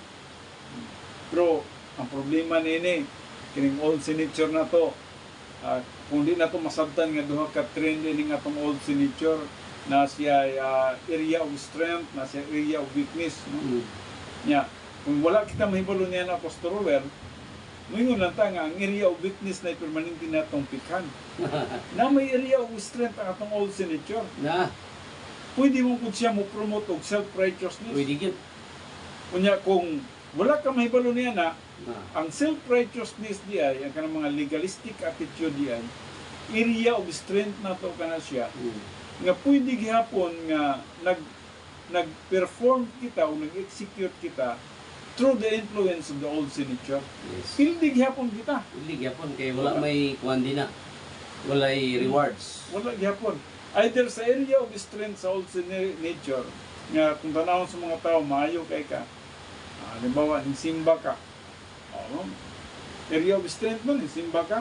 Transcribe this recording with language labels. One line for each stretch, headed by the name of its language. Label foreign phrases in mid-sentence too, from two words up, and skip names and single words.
Cebuano: Pero ang problema nini kining
English: old signature
Cebuano: na to kung di na to masabtan nga duha ka train ini nga tong old signature na siya
English: area of strength,
Cebuano: na siya
English: area of weakness,
Cebuano: no? Nya kung wala kita mahibalo niya na Pastor Robert, moingon lang ta nga ang
English: area of weakness
Cebuano: na permanente natong pikhan. Na may
English: area of strength
Cebuano: ang atong
English: old signature.
Cebuano: Na, Pwede mo kung siya mo promote og self-righteousness. pwede yun. Kunya kung wala ka mahibalo niya na, Na, ang self-righteousness di ay, ang kanang mga
English: legalistic attitude
Cebuano: di ay,
English: area of strength
Cebuano: na to kana siya, nga pwede gihapon nga nag-perform kita o nag-execute kita
English: through the influence of the old signature.
Cebuano: yes. Pildi gihapon kita. Pili gyapon kay wala may kuan din na. Walay rewards. Wala gihapon. Either sa
English: area of strength
Cebuano: sa
English: old signature,
Cebuano: nga kung tanawon sa mga tao, maayo kay ka. Halimbawa, simba ka.
English: Area of strength
Cebuano: mo, simba ka.